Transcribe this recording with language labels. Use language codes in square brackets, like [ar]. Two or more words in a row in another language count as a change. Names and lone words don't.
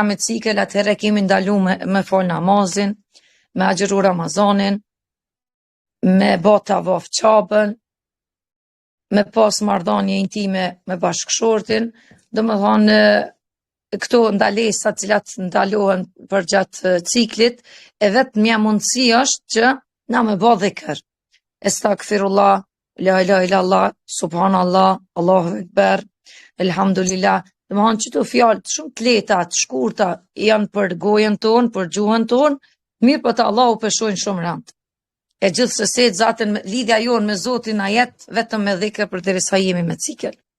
[sq] me cikel, atëherë kemi ndalu me fal namazin, me agjëru Ramazanin, me bota tavaf qabën, me pas marrëdhënie intime me bashkëshortin, domethënë këto ndalesa të cilat ndalohen për gjatë ciklit, e vetmja mundësi është që na me bë dhikr. Estagfirullah, [ar] لا إله إلا الله سبحان الله, الله أكبر الحمد لله. [sq] Domethënë çto fjalë shumë të lehta, të shkurta janë për gojën tonë, për gjuhën tonë, mirë po të Allahu peshojnë shumë rand. E gjithsesi zatën lidhja jonë me Zotin na jetë vetëm me dhikr përderisa jemi me cikel.